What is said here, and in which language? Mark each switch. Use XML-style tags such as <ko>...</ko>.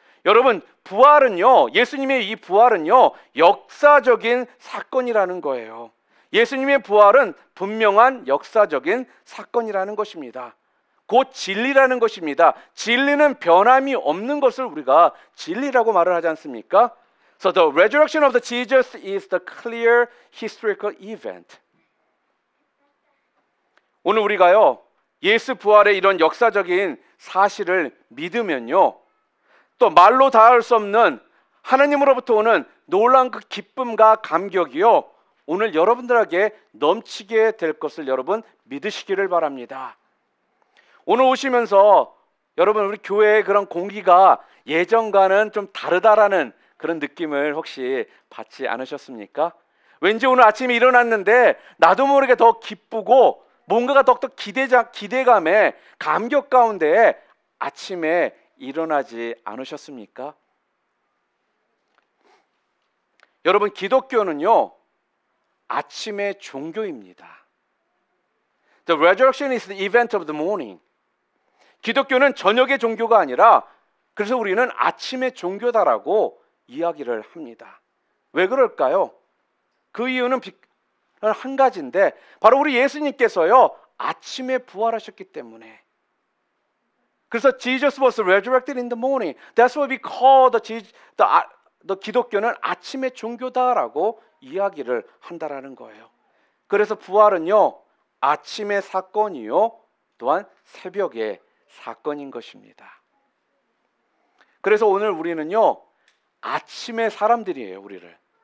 <ko>여러분, 부활은요, 예수님의 이 부활은요, 역사적인 사건이라는 거예요. 예수님의 부활은 분명한 역사적인 사건이라는 것입니다. 곧 진리라는 것입니다. 진리는 변함이 없는 것을 우리가 진리라고 말을 하지 않습니까?</ko> <en>So the resurrection of the Jesus is the clear historical event.</en> <ko>오늘 우리가요, 예수 부활의 이런 역사적인 사실을 믿으면요, 또 말로 다할 수 없는 하나님으로부터 오는 놀라운 그 기쁨과 감격이요, 오늘 여러분들에게 넘치게 될 것을 여러분 믿으시기를 바랍니다. 오늘 오시면서 여러분, 우리 교회의 그런 공기가 예전과는 좀 다르다라는 그런 느낌을 혹시 받지 않으셨습니까? 왠지 오늘 아침에 일어났는데 나도 모르게 더 기쁘고 뭔가가 더욱더 기대감에 감격 가운데 아침에 일어나지 않으셨습니까? 여러분, 기독교는요, 아침의 종교입니다.</ko> <en>The resurrection is the event of the morning.</en> <ko>기독교는 저녁의 종교가 아니라, 그래서 우리는 아침의 종교다라고 이야기를 합니다. 왜 그럴까요? 그 이유는 한 가지인데, 바로 우리 예수님께서요, 아침에 부활하셨기 때문에. 그래서</ko> <en>Jesus was resurrected in the morning. That's what we call the</en> <ko>기독교는 아침의 종교다라고 이야기를 한다라는 거예요. 그래서 부활은요, 아침의 사건이요, 또한 새벽의 사건인 것입니다. 그래서 오늘 우리는요, 아침의 사람들이에요. 우리를.</ko>